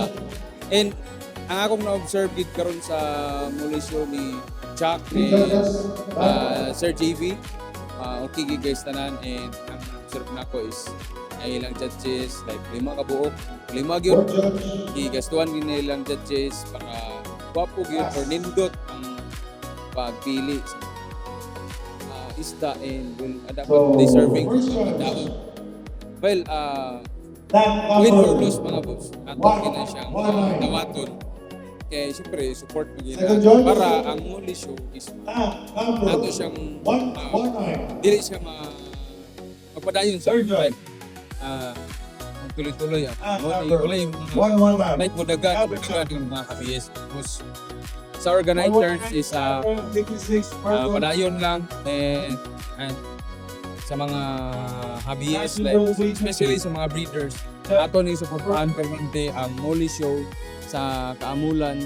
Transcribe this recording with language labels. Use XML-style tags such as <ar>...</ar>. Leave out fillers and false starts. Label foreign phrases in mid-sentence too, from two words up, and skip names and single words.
<ceb>And ang akong na-observe gid karon sa Muli Show ni Chuck ni Sir JV, okay gid guys tanan. And ang observe nako is ay ilang judges like 5 kabuok, 5 gyud gigastuhan din ilang judges para gwapo gyud or nindot ang pagpili sa isda and will dapat deserving dapat. Well,</ceb> <en>win or lose</en> <ceb>mga boss, ato na siyang dawaton. Kaya siyempre support mo gina para ang Muli Show is ato siyang dili siya magpadayon sa life. Tuloy-tuloy wala yung like mudagan yung mga KBS. Sa organizers is padayon lang and sa mga HBS like especially sa mga breeders ato ni suportahan permanente ang Muli Show sa Kaamulan.</ceb>